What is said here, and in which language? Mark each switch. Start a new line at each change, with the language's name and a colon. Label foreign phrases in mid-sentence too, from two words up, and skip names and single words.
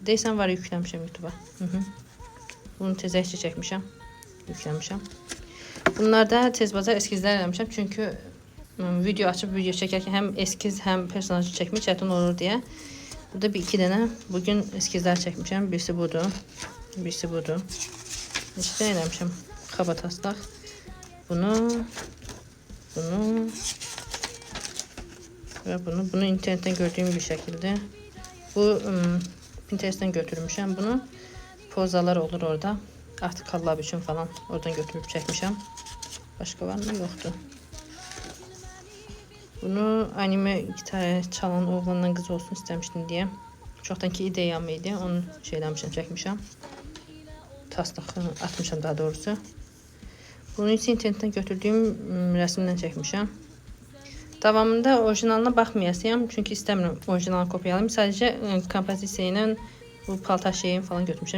Azerbaijani: Deyəsən var, yükləmişəm YouTube'a. Bunu tezəkcə çəkmişəm. Yükləmişəm. Bunlarda tez bazar eskizlər eləmişəm. Çünki video açıb video çəkərkən həm eskiz, həm personajı çəkmək çətin olur deyə. Burada bir iki dənə bugün eskizlər çəkmişəm. Birisi budur. Birisi budur. İşte eləmişəm. Xaba taslaq.
Turkish: Bunu ve bunu internetten gördüğüm bir şekilde.
Azerbaijani: Bu Pinterest'ten götürmüşəm bunu. Pozalar olur orada. Artık collab üçün falan oradan götürüp çəkmişəm.
Turkish: Başka var mı? Yoktu. Bunu anime gitar çalan oğlanla qız olsun istemiştim deyə.
Azerbaijani: Çoxdan ki ideyam idi. Onu şeyləmişəm, çəkmişəm. Taslaqı atmışam daha doğrusu. Bunu isə internetten götürdüyüm rəsmdən çəkmişəm. Davamında orijinalına baxmayasıyam. Çünki istəmirəm orijinalını kopyalayım. Sadəcə kompozisiya ilə bu paltar şeyini falan götürmüşəm.